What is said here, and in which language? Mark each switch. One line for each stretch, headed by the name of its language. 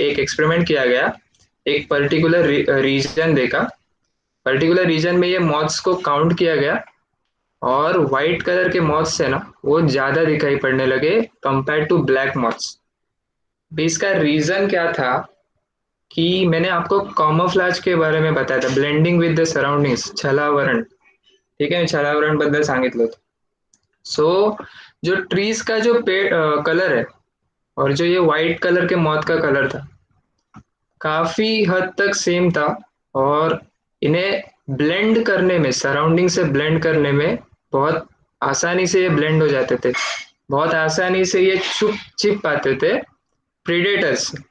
Hindi: एक एक्सपेरिमेंट किया गया, एक पर्टिकुलर रीजन देखा, पर्टिकुलर रीजन में ये मॉथ्स को काउंट किया गया, और व्हाइट कलर के मॉथ्स है ना, वो ज्यादा दिखाई पड़ने लगे
English: Compare to black moths.
Hindi: इसका रीजन क्या था कि मैंने आपको कॉमोफ्लाज के बारे में बताया था,
English: blending with the surroundings,
Hindi: छलावरण. ठीक है,
Marathi: छलावरण बद्दल सांगितलं होतं.
Hindi: सो जो ट्रीज का जो पेड़ कलर है, और जो ये व्हाइट कलर के मॉथ का कलर था, काफी हद तक सेम था. और इन्हें ब्लेंड करने में, सराउंडिंग से ब्लेंड करने में बहुत आसानी से ये ब्लेंड हो जाते थे, बहुत आसानी से ये छुप छिप पाते थे प्रीडेटर्स.